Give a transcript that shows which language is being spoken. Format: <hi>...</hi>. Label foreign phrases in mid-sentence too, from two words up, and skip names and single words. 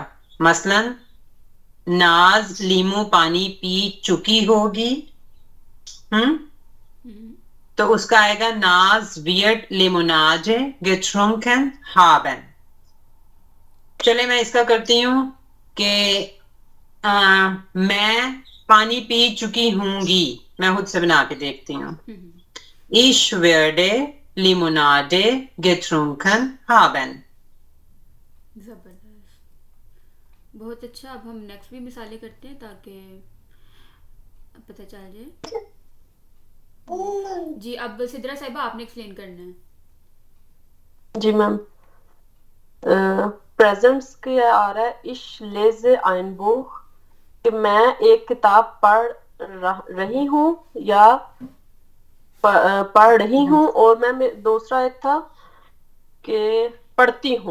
<hi>मसलन नाज लीमू पानी पी चुकी होगी, तो उसका आएगा नाज</hi> <de>wird Limonade getrunken haben.</de> <hi>चले मैं इसका करती हूं कि मैं पानी पी चुकी हूंगी, मैं खुद से बना के देखती हूँ।</hi> <de>Ich werde Limonade getrunken haben।</de> <hi>जबरदस्त, बहुत अच्छा। अब हम नेक्स्ट भी मिसालें करते हैं ताकि पता चल जाए। जी, अब सिद्रा साहिबा आपने एक्सप्लेन करना है। जी मैम, प्रेजेंट्स के आ रहा है</hi> <de>ich lese ein Buch,</de> <hi>कि मैं एक किताब पढ़ रही हूँ या पढ़ रही हूँ, और मैं दूसरा एक था कि पढ़ती हूँ।</hi>